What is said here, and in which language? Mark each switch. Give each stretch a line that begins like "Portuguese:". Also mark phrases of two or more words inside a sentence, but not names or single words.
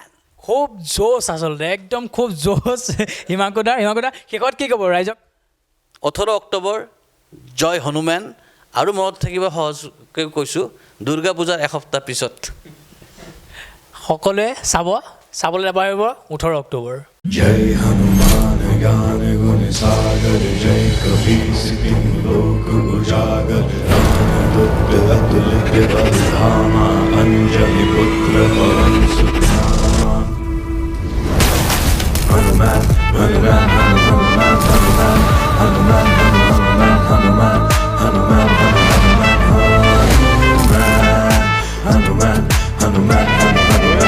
Assamese: খুব জোচ আচলতে একদম খুব জোচ হিমাংশু দা শেষত কি ক'ব ৰাইজক 18 অক্টোবৰ জয় হনুমান আৰু মনত থাকিব সহজকৈ কৈছোঁ দুৰ্গা পূজাৰ এসপ্তাহ পিছত সকলোৱে চাবলৈ নাপাহৰিব 18 অক্টোবৰ
Awadhi: जय हनुमान ज्ञान गुण सागर जय कपीस तिहु लोक उजागर रामदूत अतुलित बल धामा अंजलि पुत्र पवन सुत नामा हनुमान हनुमान हनुमान हनुमान हनुमान हनुमान हनुमान हनुमान हनुमान हनुमान हनुमान हनुमान